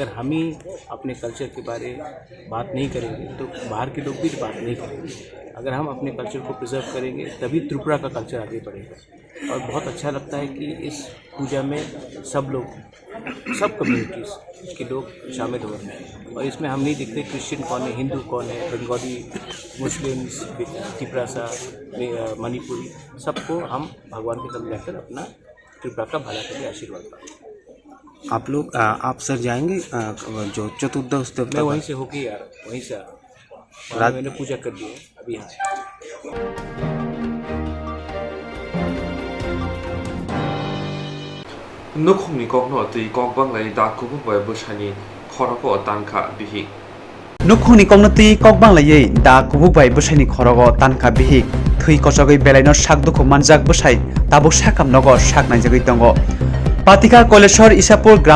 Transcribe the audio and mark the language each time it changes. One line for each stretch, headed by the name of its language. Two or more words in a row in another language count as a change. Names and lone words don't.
Hindi: हम ही अपने कल्चर के बारे बात नहीं करेंगे तो बाहर के लोग भी बात नहीं करेंगे अगर हम अपने कल्चर को प्रिजर्व करेंगे तभी त्रिपुरा का कल्चर आगे बढ़ेगा और बहुत अच्छा लगता है कि इस पूजा में सब लोग सब कम्युनिटीज़ के लोग शामिल हो रहे हैं और इसमें हम नहीं देखते क्रिश्चियन कौन है हिंदू कौन है बंगाली मुस्लिम्स त्रिपुरा मणिपुरी सबको हम भगवान के सामने जाकर अपना त्रिपुरा का भला करके आशीर्वाद पाएं आप लोग आप सर जाएंगे जो चतुर्दश मैं वहीं से होके यार वहीं से रात मैंने पूजा कर दी है अभी यहाँ
Kok Borok: Nukhumni kokno tui kokbanglai da kubungbai bushani khoroko tanka bihi Nukhungni koknoti kokbanglayei da kubukbai busaini khorogo tanka bihik thui kosogoi belaino sakduku manjak busai tabuk sakam nogo saknaijagoi tongo Patika Koleshwar Isapur Gram